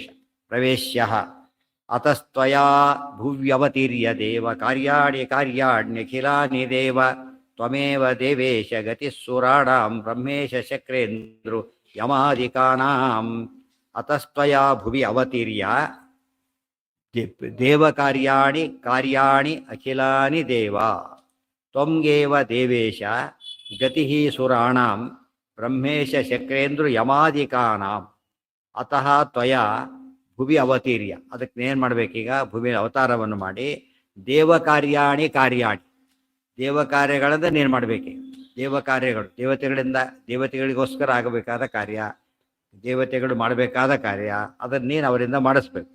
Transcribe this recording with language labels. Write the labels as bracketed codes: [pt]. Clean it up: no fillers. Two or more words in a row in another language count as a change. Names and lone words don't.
[sa] ಪ್ರವೇಶ್ಯ ಅತಸ್ತ್ವಯಾ ಭುವ್ಯವತೀರ್ಯ ದೇವ ಕಾರ್ಯಾಣ್ಯಖಿಲಾನಿ ದೇವ ತ್ವಮೇವ ದೇವೇಶ ಗತಿಸ್ಸುರಾಣಾಂ ಬ್ರಹ್ಮೇಶ ಶಕ್ರೇಂದ್ರು ಯಮಾದಿಕಾನಾಂ. ಅತಸ್ತ್ವಯಾ ಭುವಿ ಅವತೀರ್ಯ ಕಾರ್ಯಾಣಿ ಅಖಿಲಾನಿ ದೇವ ತ್ವಂಗೇವ ದೇವೇಶ ಗತಿ ಸುರಾಣಾಂ ಬ್ರಹ್ಮೇಶ ಶಕ್ರೇಂದ್ರು ಯಮಾದಿಕಾನಾಂ. ಅತಃ ತ್ವಯಾ ಭುವಿ ಅವತೀರ್ಯ, [kn] ಅದಕ್ಕೆ ಏನು ಮಾಡಬೇಕೀಗ, ಭೂಮಿ ಅವತಾರವನ್ನು ಮಾಡಿ [sa] ದೇವ ಕಾರ್ಯಾಣಿ [kn] ದೇವ ಕಾರ್ಯಗಳನ್ನು ನೀನು ಮಾಡಬೇಕೀಗ. ದೇವ ಕಾರ್ಯಗಳು ದೇವತೆಗಳಿಗೋಸ್ಕರ ಆಗಬೇಕಾದ ಕಾರ್ಯ, ದೇವತೆಗಳು ಮಾಡಬೇಕಾದ ಕಾರ್ಯ, ಅದನ್ನು ನೀನು ಅವರಿಂದ ಮಾಡಿಸ್ಬೇಕು.